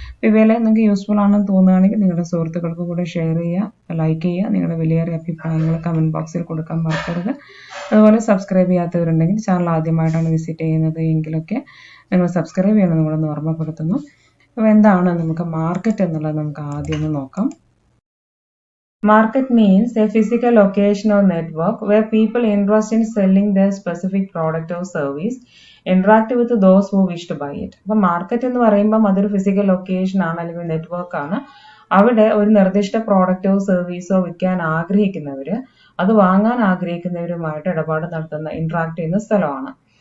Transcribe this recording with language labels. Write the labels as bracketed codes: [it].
[ml] ഇവയെല്ലാം നിങ്ങൾക്ക് യൂസ്ഫുൾ ആണെന്ന് തോന്നുകയാണെങ്കിൽ നിങ്ങളുടെ സുഹൃത്തുക്കൾക്ക് കൂടെ ഷെയർ ചെയ്യുക, ലൈക്ക് ചെയ്യുക, നിങ്ങളുടെ വിലയേറിയ അഭിപ്രായങ്ങൾ കമൻറ്റ് ബോക്സിൽ കൊടുക്കാൻ മറക്കരുത്. അതുപോലെ സബ്സ്ക്രൈബ് ചെയ്യാത്തവരുണ്ടെങ്കിൽ ചാനൽ ആദ്യമായിട്ടാണ് വിസിറ്റ് ചെയ്യുന്നത് എങ്കിലൊക്കെ നിങ്ങൾ സബ്സ്ക്രൈബ് ചെയ്യണമെന്ന് കൂടെ ഒന്ന് ഓർമ്മപ്പെടുത്തുന്നു. അപ്പോൾ എന്താണ് നമുക്ക് മാർക്കറ്റ് എന്നുള്ളത് നമുക്ക് ആദ്യം ഒന്ന് നോക്കാം. [en] Market means a physical location or network where people interested in selling their specific product or service interact with those who wish to buy it. [ml] അപ്പോൾ മാർക്കറ്റ് എന്ന് പറയുമ്പോൾ അതൊരു ഫിസിക്കൽ ലൊക്കേഷൻ ആണ് അല്ലെങ്കിൽ നെറ്റ്വർക്ക് ആണ്. അവിടെ ഒരു നിർദ്ദിഷ്ട പ്രോഡക്റ്റോ സർവീസോ വിൽക്കാൻ ആഗ്രഹിക്കുന്നവർ, അത് വാങ്ങാൻ ആഗ്രഹിക്കുന്നവരുമായിട്ട് ഇടപാട് നടത്തുന്ന ഇന്ററാക്ട് ചെയ്യുന്ന സ്ഥലമാണ്.